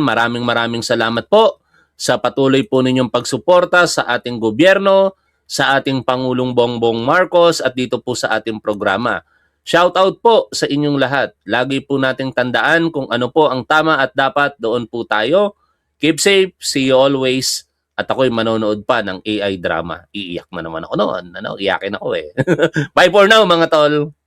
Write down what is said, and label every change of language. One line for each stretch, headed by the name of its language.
Filipino: Maraming salamat po sa patuloy po ninyong pagsuporta sa ating gobyerno, sa ating Pangulong Bongbong Marcos at dito po sa ating programa. Shout out po sa inyong lahat. Lagi po nating tandaan kung ano po ang tama at dapat, doon po tayo.
English: Keep safe, see you always.
Filipino: At ako'y manonood pa ng AI drama. Iiyak na naman ako noon. Iyakin ako eh.
English: Bye for now
Filipino: mga tol.